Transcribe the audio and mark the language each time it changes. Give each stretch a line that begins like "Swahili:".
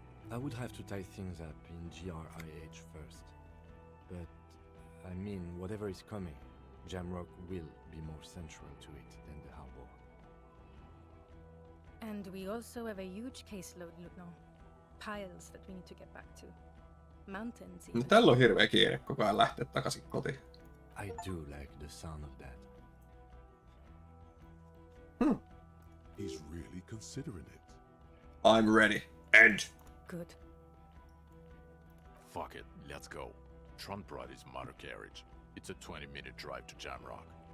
English: I would have to tie things up in GRIH first. But, I mean, whatever is coming, Jamrock will be more central to it than the harbor. And we also have a huge caseload, Lieutenant. Piles that we need to get back to. Mountains
Finnish: No,
English: even.
Finnish: tällä on hirveä kiire koko ajan lähteä takaisin kotiin.
English: I do like the sound of that. He's really considering it. I'm ready. End. Good. Fuck it, let's go. Trump brought his motor carriage. It's a 20-minute drive to Jamrock.